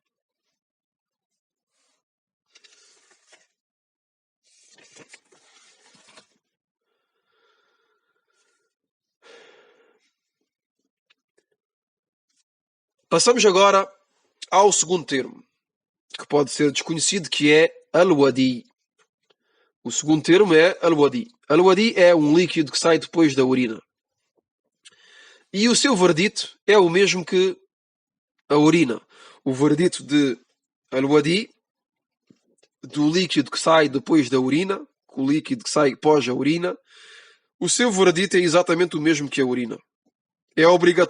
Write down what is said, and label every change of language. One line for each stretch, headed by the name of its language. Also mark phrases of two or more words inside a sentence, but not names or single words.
Portuguese: Passamos agora ao segundo termo, que pode ser desconhecido, que é al-wadi. O segundo termo é al-wadi. Al-wadi é um líquido que sai depois da urina. E o seu verdito é o mesmo que a urina. O verdito de al-wadi, do líquido que sai depois da urina, o líquido que sai pós a urina, o seu verdito é exatamente o mesmo que a urina.